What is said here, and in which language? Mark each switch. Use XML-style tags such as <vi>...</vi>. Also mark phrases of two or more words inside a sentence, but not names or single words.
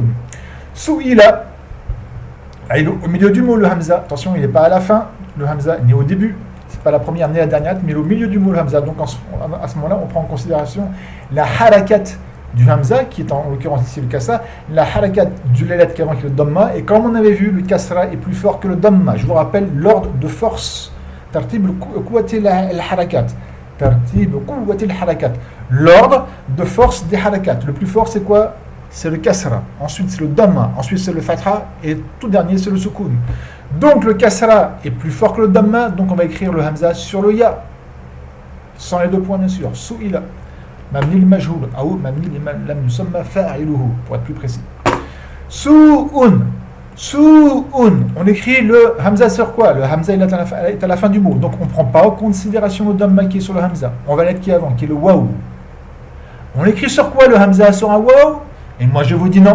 <fr>Sou'ila, au milieu du mot le hamza, attention il n'est pas à la fin, le hamza ni au début, c'est pas la première ni la dernière, mais au milieu du mot le hamza. Donc à ce moment-là on prend en considération la harakat du hamza, qui est en l'occurrence ici le kasra, la harakat du lettre qui est avant qui est le dhamma, et comme on avait vu, le kasra est plus fort que le dhamma. Je vous rappelle l'ordre de force.</fr> <ar>ترتيب قوة الحركات. ترتيب قوة الحركات.</ar> <fr>L'ordre de force des harakat. Le plus fort c'est quoi? C'est le kasra. Ensuite c'est le dhamma. Ensuite c'est le fatha. Et tout dernier c'est le sukoun. Donc le kasra est plus fort que le dhamma, donc on va écrire le hamza sur le ya. Sans les deux points bien sûr. Sou'ila.</fr> <ar>مبني للمجهول, ou مبني لم يسمَّ فاعله,</ar> <fr>pour être plus précis. Su'un. On écrit le hamza sur quoi? Le hamza est à la fin du mot. Donc on ne prend pas en considération le dhamma qui est sur le hamza. On va l'être qui est avant, qui est le waw. On écrit sur quoi le hamza? Sur un waw? Et moi je vous dis non.</fr>